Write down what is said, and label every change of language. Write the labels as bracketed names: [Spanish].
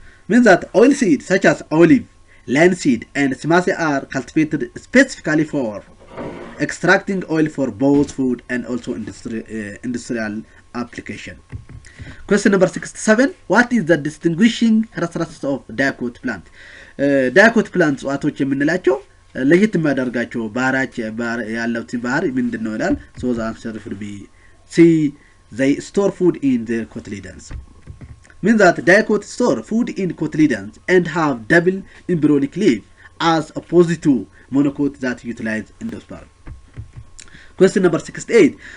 [English] Means that oil seeds such as olive, linseed, and Simase are cultivated specifically for extracting oil for both food and also industrial application. Question number 67. What is the distinguishing characteristics of dicot plant? Dicot plants [Amharic] እጽዋቶች የምንላቸው ለየት የሚያደርጋቸው ያለው ባህሪ ምንድነው ይላል? [English] So the answer should be C. They store food in their cotyledons. Means that dicot store food in cotyledons and have double embryonic leaf as opposed to monocot that utilize endosperm. Question number 68.